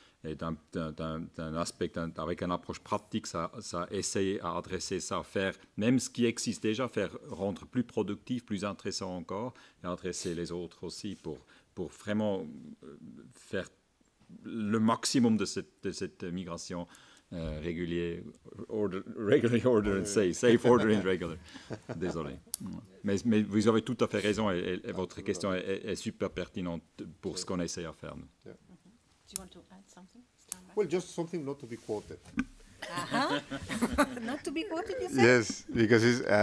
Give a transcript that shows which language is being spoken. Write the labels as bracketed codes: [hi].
[fr] Et d'un aspect, avec une approche pratique, ça essaie à adresser ça, faire même ce qui existe déjà, rendre plus productif, plus intéressant encore, et adresser les autres aussi pour vraiment faire le maximum de cette migration régulier, regularly order and safe order in regular. Désolé. Mais vous avez tout à fait raison et votre question est super pertinente pour ce qu'on essaie à faire. Nous. [en] Do you want to add something? Well, just something not to be quoted. Not to be quoted, you said? Yes, because it's...